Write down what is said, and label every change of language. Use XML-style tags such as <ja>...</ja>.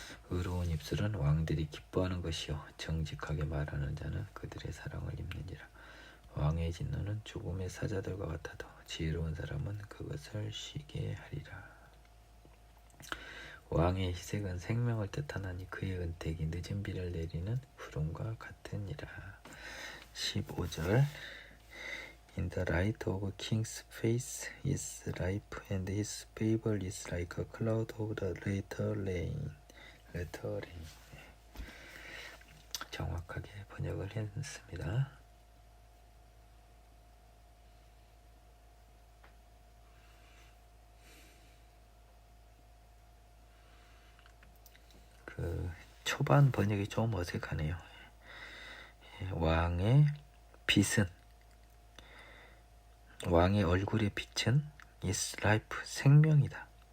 <ko>의로운 입술은 왕들이 기뻐하는 것이요 정직하게 말하는 자는 그들의 사랑을 입느니라. 왕의 진노는 죽음의 사자들과 같아도 지혜로운 사람은 그것을 쉬게 하리라. 왕의 희색은 생명을 뜻하나니 그의 은택이 늦은 비를 내리는 구름과 같으니라.</ko> <en>15절 In the light of a king's face is life, and his favor is like a cloud of the latter rain.</en> <ko>정확하게 번역을 했습니다. 그 초반 번역이 좀 어색하네요. 왕의 빛은, 왕의 얼굴의 빛은</ko> <en>is life,</en> <ko>생명이다.</ko>